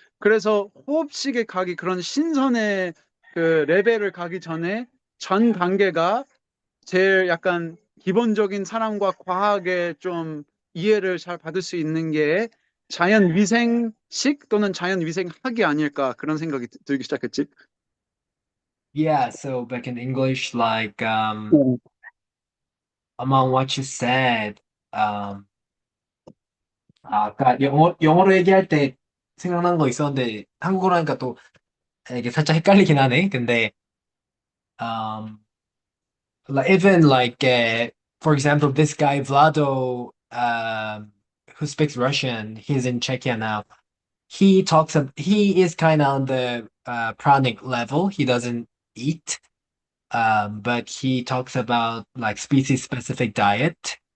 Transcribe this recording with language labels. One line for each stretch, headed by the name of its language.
Korean: 그래서 호흡식에 가기 그런 신선의 그 레벨을 가기 전에 전 단계가 제일 약간 기본적인 사람과 과학의 좀 이해를 잘 받을 수 있는 게 자연위생식 또는 자연위생학이 아닐까 그런 생각이 들기 시작했지.
English: Yeah, so back in English, like
Korean: 어.
English: among what you said,
Korean: um, 아까 영어로 얘기할 때 생각난 거 있었는데 한국어로 하니까 또 이게 살짝 헷갈리긴 하네. 근데
English: um, like even like for example, this guy Vlado, who speaks Russian, he's in Czechia now. He is kind of on the pranic level. He doesn't eat, but he talks about like species specific diet.